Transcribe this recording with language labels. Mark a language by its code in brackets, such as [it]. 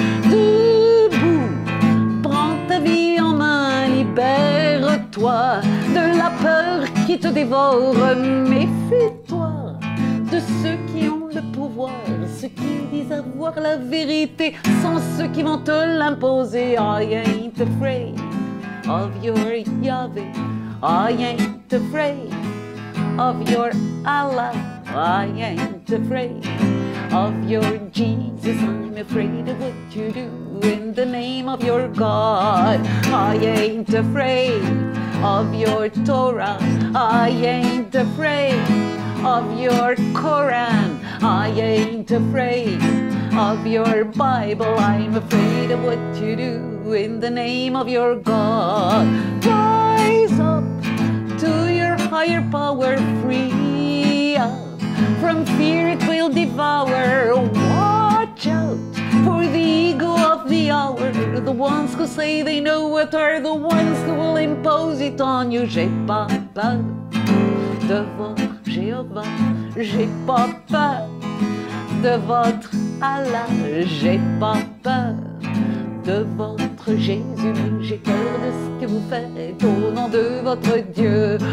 [fr] Debout, prends ta vie en main, libère-toi de la peur qui te dévore. Méfie-toi de ceux qui ont le pouvoir, ceux qui disent avoir la vérité, sont ceux qui vont te l'imposer. [en] I ain't afraid of your Yahweh, I ain't afraid of your Allah, I ain't afraid of your Jesus, I'm afraid of what you do in the name of your God. I ain't afraid of your Torah, I ain't afraid of your Quran, I ain't afraid of your Bible, I'm afraid of what you do in the name of your God. Rise up to your higher power, free up from fear, it will devour. Watch out for the ego of the hour, the ones who say they know what are the ones who will impose it on you. [fr] J'ai pas peur de votre Jéhovah, j'ai pas peur de votre Allah, j'ai pas peur de votre Jésus, mais j'ai peur de ce que vous faites au nom de votre Dieu.